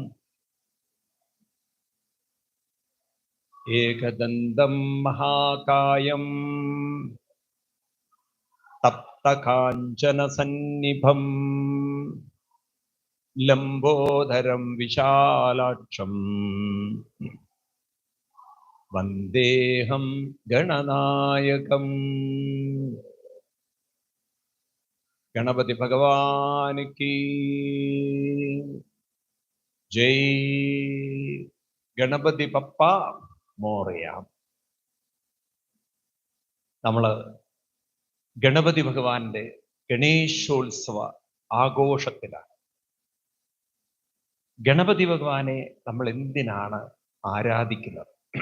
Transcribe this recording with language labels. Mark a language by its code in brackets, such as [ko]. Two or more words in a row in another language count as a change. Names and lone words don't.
[sa] एकदन्तं महाकायं तप्तकाञ्चनसन्निभम् लम्बोदरं विशालाक्षं वन्देऽहं गणनायकम्। [hi] गणपति भगवान की जय। [mr] गणपती बाप्पा मोरया. [ml] നമ്മൾ ഗണപതി ഭഗവാന്റെ ഗണേശോത്സവ ആഘോഷത്തിലാണ്. ഗണപതി ഭഗവാനെ നമ്മൾ എന്തിനാണ് ആരാധിക്കുന്നത്?